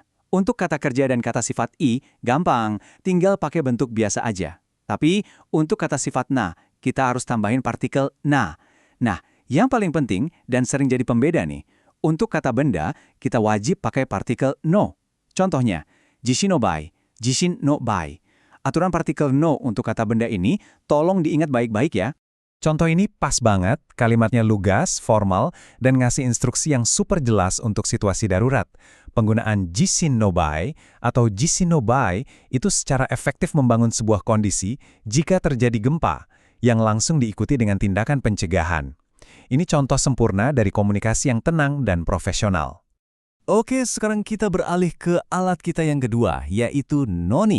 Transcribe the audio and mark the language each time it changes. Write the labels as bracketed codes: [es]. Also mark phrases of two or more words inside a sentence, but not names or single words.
[id] Untuk kata kerja dan kata sifat i, gampang, tinggal pakai bentuk biasa aja. Tapi, untuk kata sifat na, kita harus tambahin partikel na. Nah, yang paling penting dan sering jadi pembeda nih, untuk kata benda, kita wajib pakai partikel no. Contohnya, [ja] 地震の場合、地震の場合. [id] Aturan partikel no untuk kata benda ini, tolong diingat baik-baik ya. Contoh ini pas banget, kalimatnya lugas, formal, dan ngasih instruksi yang super jelas untuk situasi darurat. Penggunaan [ja] 地震の場合 [id] atau [ja] 地震の場合 [id] itu secara efektif membangun sebuah kondisi jika terjadi gempa, yang langsung diikuti dengan tindakan pencegahan. Ini contoh sempurna dari komunikasi yang tenang dan profesional. Oke, sekarang kita beralih ke alat kita yang kedua, yaitu noni.